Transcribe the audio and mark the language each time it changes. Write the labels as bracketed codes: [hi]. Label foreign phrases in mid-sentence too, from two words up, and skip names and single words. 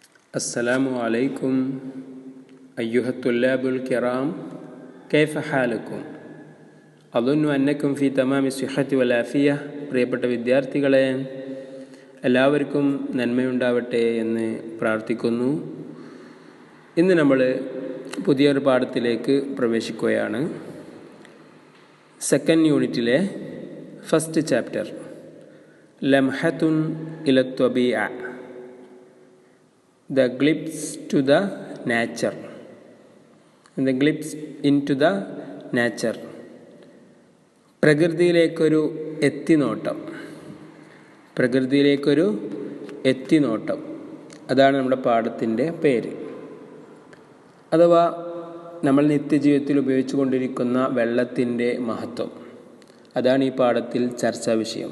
[ar] السلام عليكم أيها الطلاب الكرام، كيف حالكم؟ أظن أنكم في تمام الصحة والعافية. [ml] പ്രിയപ്പെട്ട വിദ്യാർത്ഥികളെ, എല്ലാവർക്കും നന്മയുണ്ടാവട്ടെ എന്ന് പ്രാർത്ഥിക്കുന്നു. ഇന്ന് നമ്മൾ പുതിയൊരു പാഠത്തിലേക്ക് പ്രവേശിക്കുകയാണ്. സെക്കൻഡ് യൂണിറ്റിലെ [en] first chapter [ml] ലംഹത്തുൻ ഇല ത്വബീഅ, [en] the glimpse to the nature, the glimpse into the nature, [ml] പ്രകൃതിയിലേക്കൊരു എത്തിനോട്ടം, അതാണ് നമ്മുടെ പാഠത്തിൻ്റെ പേര്. അഥവാ നമ്മൾ നിത്യജീവിതത്തിൽ ഉപയോഗിച്ചു കൊണ്ടിരിക്കുന്ന വെള്ളത്തിൻ്റെ മഹത്വം, അതാണ് ഈ പാഠത്തിൽ ചർച്ചാ വിഷയം.